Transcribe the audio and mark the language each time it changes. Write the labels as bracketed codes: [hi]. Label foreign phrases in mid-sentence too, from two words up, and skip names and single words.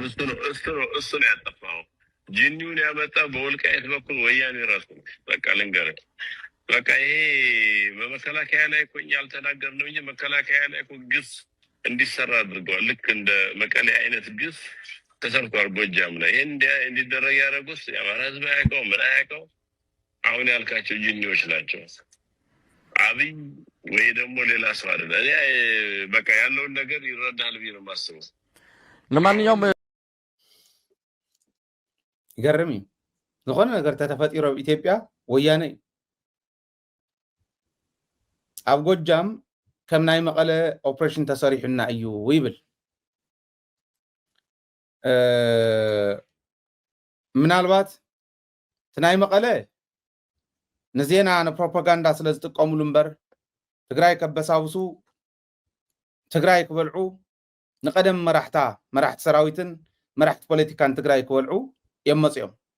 [am] እሱ ነው ያጠፋው። ጅኒውን ያመጣ በወልቃይት በኩል ወያኔ ራሱ በቃ ልንገርህ፣ በቃ ይሄ በመከላከያ ላይ እኮ እኛ አልተናገርንም እንጂ መከላከያ ላይ እኮ ግፍ እንዲሰራ አድርገዋል። ልክ እንደ መቀሌ አይነት ግፍ ተሰርቷል ጎጃም ላይ። ይሄን እንዲደረግ ያደረጉት የአማራ ህዝብ አያውቀው ምን አያውቀው። አሁን ያልካቸው ጅኒዎች ናቸው። አብይ ወይ ደግሞ ሌላ ሰው አይደለ። በቃ ያለውን ነገር ይረዳል ብዬ ነው የማስበው። ለማንኛውም [ti] ይገርም ዝኾነ ነገር ተተፈጢሮ ኢትዮጵያ ወያኔ ኣብ ጎጃም ከም ናይ መቐለ ኦፕሬሽን ተሰሪሑና እዩ ይብል። ምናልባት ናይ መቐለ ንዜና ንፕሮፓጋንዳ ስለ ዝጥቀሙሉ እምበር ትግራይ ከበሳብሱ ትግራይ ክበልዑ ንቀደም መራሕቲ ሰራዊትን መራሕቲ ፖለቲካን ትግራይ ክበልዑ እዮም መፅኦም።